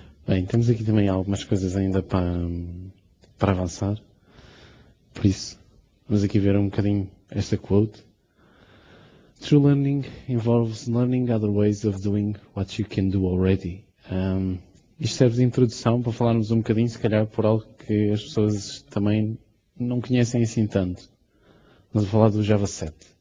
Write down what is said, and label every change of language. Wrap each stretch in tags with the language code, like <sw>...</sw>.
<pt>Bem, temos aqui também algumas coisas ainda para avançar. Por isso, vamos aqui ver um bocadinho esta quote.</pt> <en>True learning involves learning other ways of doing what you can do already.</en> <pt>Isto serve de introdução para falarmos um bocadinho, se calhar, por algo que as pessoas também não conhecem assim tanto. Vamos falar do Java 7.</pt>